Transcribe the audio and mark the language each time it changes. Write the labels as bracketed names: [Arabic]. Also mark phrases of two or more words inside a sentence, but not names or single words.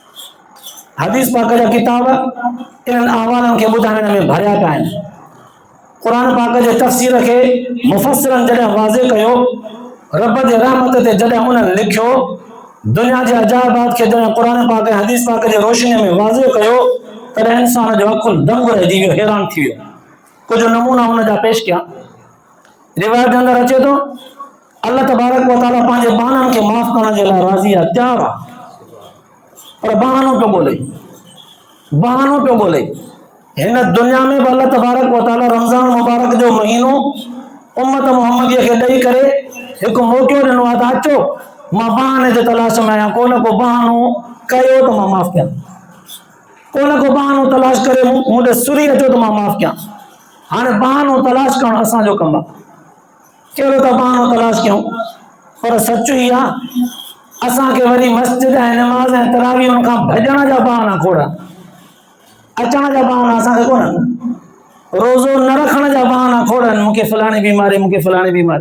[Sindhi] हदीस पाक जा किताब इन्हनि अहवालनि खे ॿुधाइण में भरिया पिया आहिनि। कुरान पाक जे तफ़सीर खे मुफ़स्सिरनि जॾहिं वाज़े कयो, रब जे रहमत ते जॾहिं उन्हनि लिखियो, दुनिया जे अजाइबात खे जॾहिं कुरान पाक ऐं हदीस पाक जे रोशनी में वाज़े कयो, तॾहिं इंसान जो अकुल दंग रहिजी वियो, हैरान थी वियो। कुछ नमूना उन जा पेश किया। रिवायत जे अंदरि अचे थो, अल्लाह [Arabic] تبارك وتعالى [Sindhi] पंहिंजे बाननि खे माफ़ करण जे लाइ राज़ी आहे, तयार आहे, पर बहानो पियो ॻोल्हे, बहानो पियो ॻोल्हे। हिन दुनिया में बि अल्लाह [Arabic] تبارك وتعالى [Sindhi] रमज़ान मुबारक जो महीनो उम्मत मुहम्मदीअ खे ॾेई करे हिकु मौक़ो ॾिनो आहे त अचो मां बहाने जे तलाश में आहियां, को न को बहानो कयो त मां माफ़ कयां, को न को बहानो तलाश करे मूं ॾे सुरी अचो त मां माफ़ कयां। हाणे बहानो तलाश करणु असांजो कमु आहे, कहिड़ो त बहानो तलाश कयूं, पर सच ई आहे असांखे वरी मस्जिद ऐं नमाज़ ऐं तरावीह खां भॼण जा बहाना खोड़ा, अचण जा बहाना असांखे कोन्हनि, रोज़ो न रखण जा बहाना खोड़नि, मूंखे फलाणी बीमारी, मूंखे फलाणी बीमारी।